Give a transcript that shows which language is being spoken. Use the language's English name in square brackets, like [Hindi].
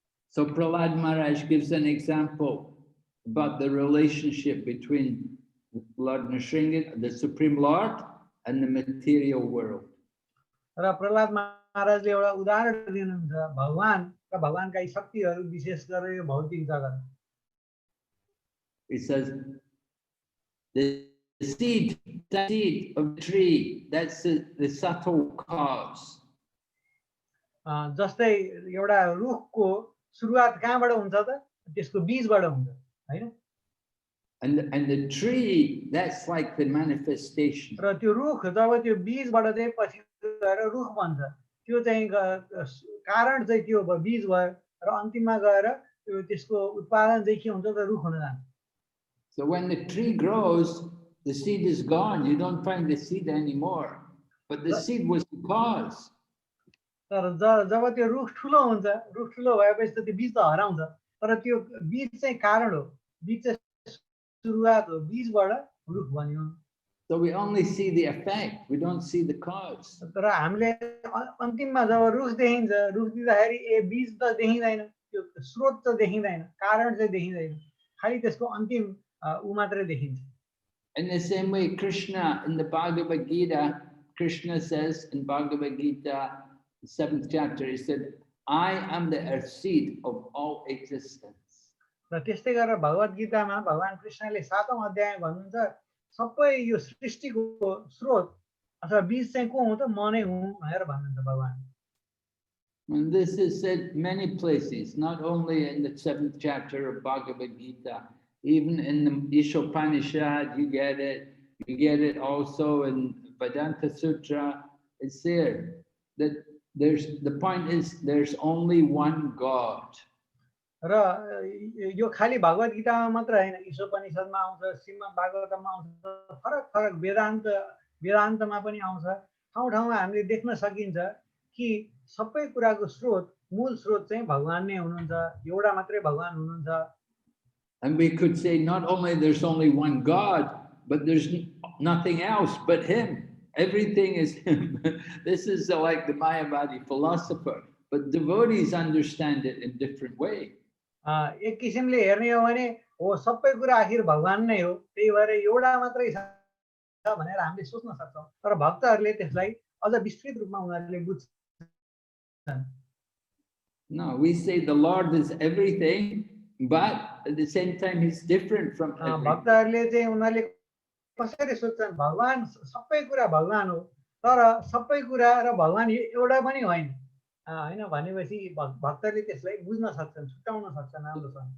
[English] So Prahlad Maharaj gives an example about the relationship between Lord Nrsingadev, the Supreme Lord, and the material world. [Nepali] र प्रहलाद महाराजले एउटा उदाहरण दिनुहुन्छ भगवान र भगवानका यी शक्तिहरू विशेष गरेर यो भौतिक जगत. [English] He says the seed of the tree, that's the subtle cause. [Nepali] जस्तै एउटा रुखको सुरुवात कहाँबाट हुन्छ त? त्यसको बीजबाट हुन्छ, हैन? [English] And the tree, that's like the manifestation. [Nepali] र त्यो रुख जब त्यो बीजबाट चाहिँ पछि गएर रुख बन्छ, त्यो चाहिँ कारण चाहिँ त्यो बीज भयो र अन्तिममा गएर त्यो त्यसको उत्पादन चाहिँ के हुन्छ त रुख हुन जान्छ। [English] So when the tree grows, the seed is gone. You don't find the seed anymore. But the seed was the cause. [Nepali] तर जब त्यो रुख ठुलो हुन्छ, रुख ठुलो भएपछि त त्यो बीज त हराउँछ, तर त्यो बीज चाहिँ कारण हो, बीज चाहिँ सुरुवात हो, बीजबाट रुख बन्यो। [English] So we only see the effect, we don't see the cause. [Nepali] तर हामीले अन्तिममा जब रुख देखिन्छ, रुख दिँदाखेरि ए बीज त देखिँदैन, त्यो स्रोत त देखिँदैन, कारण चाहिँ देखिँदैन, खालि त्यसको अन्तिम उ मात्रै देखिन्छ। [English] In the same way, Krishna in the Bhagavad Gita, Krishna says in Bhagavad Gita, 7th chapter, he said, I am the earth seed of all existence. [Nepali] र त्यस्तै गरेर भगवत गीतामा भगवान कृष्णले 7औं अध्यायमा भन्नुहुन्छ, सबै यो सृष्टिको स्रोत अथवा बीज चाहिँ को हो त म नै हुँ भनेर भन्नुहुन्छ भगवान। [English] And this is said many places, not only in the 7th chapter of Bhagavad Gita, even in the Ishopanishad, you get it also in Vedanta Sutra, it's there. That the point is there's only one God. [Nepali] र यो खाली भगवत गीतामा मात्र हैन, ईशोपनिषदमा आउँछ, श्रीमद् भागवतमा आउँछ, फरक फरक वेदान्तमा पनि आउँछ। ठाउँ ठाउँमा हामीले देख्न सकिन्छ कि सबै कुराको स्रोत, मूल स्रोत चाहिँ भगवान नै हुनुहुन्छ, एउटा मात्रै भगवान हुनुहुन्छ। [English] And we could say not only there's only one God, but there's nothing else but him. Everything is him. This is like the Mayavadi philosopher, but devotees understand it in different way. [Nepali] एक किसिमले हेर्ने हो भने हो सबै कुरा आखिर भगवान नै हो, त्यही भएर एउटा मात्रै छ भनेर हामीले सोच्न सक्छौं, तर भक्तहरूले त्यसलाई अझ विस्तृत रूपमा उनीहरूले बुझ्छन्। [English] No, we say the Lord is everything, but at the same time he's different from everything. [Nepali] भक्तहरूले चाहिँ उनीहरूले कसरी सोच्छन्, भगवान सबै कुरा भगवान हो, तर सबै कुरा र भगवान एउटा पनि होइन हैन भनेपछि भक्तले त्यसलाई बुझ्न सक्छन्, छुटाउन सक्छन् राम्रोसँग।